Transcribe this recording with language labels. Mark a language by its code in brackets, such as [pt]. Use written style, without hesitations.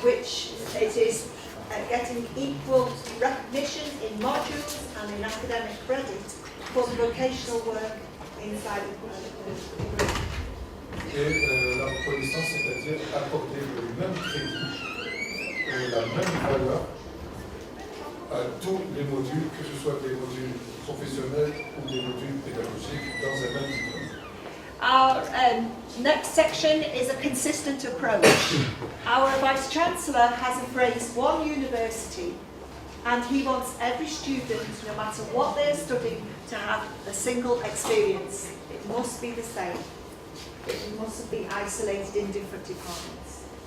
[en] which it is getting equal recognition in modules and in academic credit for the vocational work inside the group. [fr] Et la reconnaissance, c'est-à-dire accorder le même crédit, la même valeur à tous les modules, que ce soit des modules professionnels ou des modules pédagogiques dans un même diplôme. [en] Our next section is a consistent approach. Our Vice-Chancellor has embraced one university and he wants every student, no matter what they're studying, to have a single experience. It must be the same. It mustn't be isolated in different departments.